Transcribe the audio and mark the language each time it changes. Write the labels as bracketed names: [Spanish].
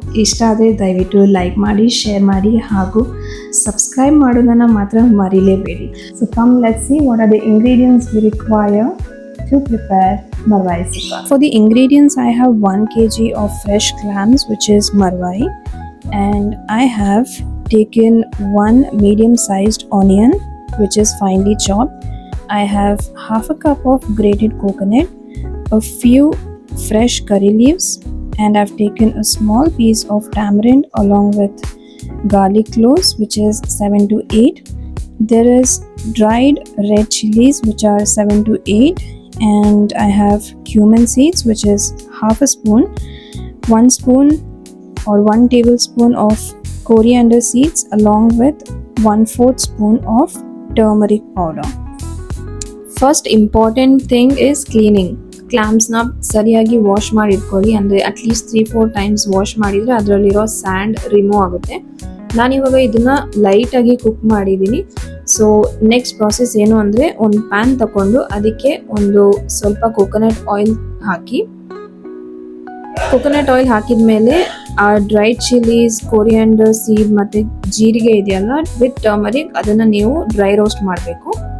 [Kannada] ಇಷ್ಟ ಆದರೆ ದಯವಿಟ್ಟು ಲೈಕ್ ಮಾಡಿ, ಶೇರ್ ಮಾಡಿ ಹಾಗೂ ಸಬ್ಸ್ಕ್ರೈಬ್ ಮಾಡೋದನ್ನು ಮಾತ್ರ ಮರಿಲೇಬೇಡಿ. [English] So come let's see what are the ingredients we require to prepare Marvai Sukka. For the ingredients, I have 1 kg of fresh clams, which is Marvai, and I have taken 1 medium-sized onion, which is finely chopped. I have half a cup of grated coconut, a few fresh curry leaves, and I've taken a small piece of tamarind along with garlic cloves, which is 7 to 8. There is dried red chilies, which are 7 to 8, and I have cumin seeds, which is half a spoon, 1 spoon or 1 tablespoon of coriander seeds along with 1/4 spoon of turmeric powder. First important thing is cleaning. [Kannada] ಕ್ಲಾಮ್ಸ್ನ ಸರಿಯಾಗಿ wash ಮಾಡಿ ಇಟ್ಕೊಳ್ಳಿ. ಅಂದರೆ at least 3-4 times wash ಮಾಡಿದರೆ ಅದರಲ್ಲಿರೋ and remove ಆಗುತ್ತೆ. ನಾನಿವಾಗ ಇದನ್ನು ಲೈಟಾಗಿ ಕುಕ್ ಮಾಡಿದ್ದೀನಿ. ಸೊ ನೆಕ್ಸ್ಟ್ ಪ್ರಾಸೆಸ್ ಏನು ಅಂದರೆ, ಒಂದು ಪ್ಯಾನ್ ತಗೊಂಡು ಅದಕ್ಕೆ ಒಂದು ಸ್ವಲ್ಪ ಕೊಕೊನಟ್ ಆಯಿಲ್ ಹಾಕಿ, ಕೊಕೊನಟ್ ಆಯಿಲ್ ಹಾಕಿದ ಮೇಲೆ ಆ ಡ್ರೈಡ್ ಚಿಲ್ಲೀಸ್, ಕೊರಿಯಾಂಡರ್ ಸೀಡ್ ಮತ್ತು ಜೀರಿಗೆ ಇದೆಯಲ್ಲ ವಿತ್ ಟರ್ಮರಿಕ್, ಅದನ್ನು ನೀವು ಡ್ರೈ ರೋಸ್ಟ್ ಮಾಡಬೇಕು.